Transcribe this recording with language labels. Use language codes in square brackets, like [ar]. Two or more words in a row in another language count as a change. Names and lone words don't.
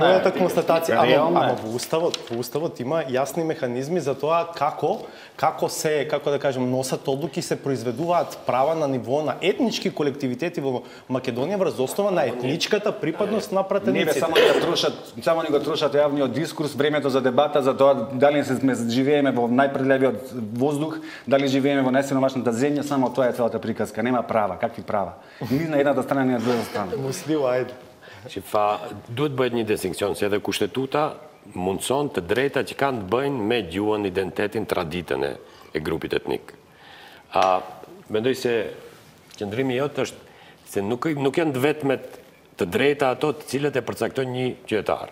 [mk] На мојата констатација. Ама во уставот има јасни механизми за тоа како се, како да кажем, носат одлуки, се произведуваат права на ниво на етнички колективитети во Македонија врз основа на етничката припадност на пратениците. Не, само ни го трошат јавниот дискурс, времето за дебата за тоа дали живееме во најпрелевиот воздух, дали живееме во најсиромашната земја, само тоа е целата приказка. Нема права, какви права? Ни на едната страна, ни на другата страна. Muslio, ајде. [sq] Duhet bëhet një distinkcion, se edhe kushtetuta mundson të drejta që kanë të bëjnë me gjuhën, identitetin, traditën e grupit etnik. Mendoj se qëndrimi jot është se nuk janë të vetmet të drejta ato të cilët e përcaktojnë një qytetar.